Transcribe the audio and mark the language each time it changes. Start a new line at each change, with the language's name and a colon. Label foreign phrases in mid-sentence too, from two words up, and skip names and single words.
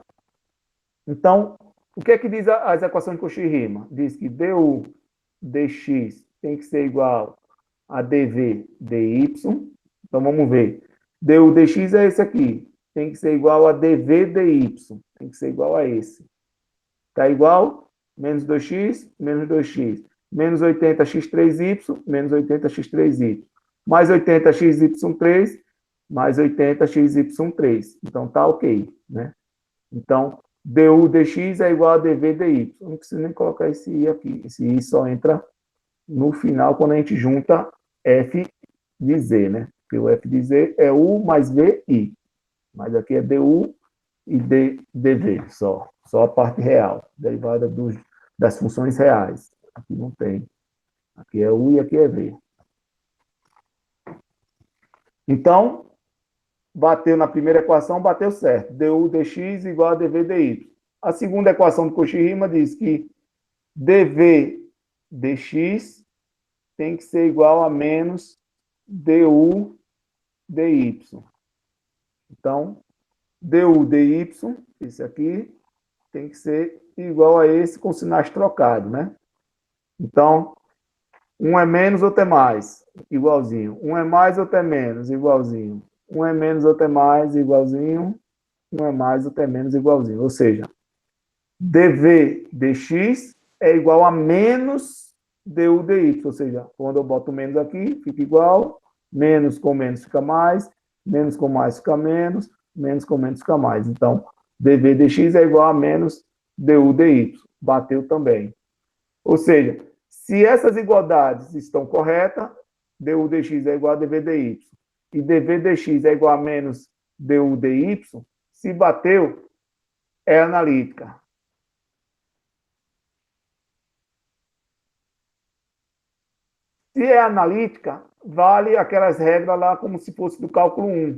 Portuguese: Então, o que é que diz as equações de Cauchy-Riemann? Diz que du dx tem que ser igual a dv dy. Então, vamos ver. Du dx é esse aqui. Tem que ser igual a dv dy. Tem que ser igual a esse. Está igual? Menos 2x, menos 2x. Menos 80x3y, menos 80x3y. Mais 80xy3, mais 80xy3. Então, está ok, né? Então, du dx é igual a dv dy. Eu não preciso nem colocar esse i aqui. Esse i só entra no final quando a gente junta f de z, né? Porque o f de z é u mais vi. Mas aqui é du e dv só. Só a parte real, derivada das funções reais. Aqui não tem. Aqui é u e aqui é v. Então, bateu na primeira equação, bateu certo. Du dx igual a dv dy. A segunda equação do Cauchy-Riemann diz que dv dx tem que ser igual a menos du dy. Então, du dy, esse aqui, tem que ser igual a esse com sinais trocados, né? Então, um é menos, outro é mais, igualzinho. Um é mais, outro é menos, igualzinho. Um é menos, outro é mais, igualzinho. Um é mais, outro é menos, igualzinho. Ou seja, dv dx é igual a menos du dy. Ou seja, quando eu boto menos aqui, fica igual. Menos com menos fica mais. Menos com mais fica menos. Menos com menos fica mais. Então, dv dx é igual a menos du dy. Bateu também. Ou seja, se essas igualdades estão corretas, du dx é igual a dv dy e dv dx é igual a menos du dy, se bateu, é analítica. Se é analítica, vale aquelas regras lá como se fosse do cálculo 1.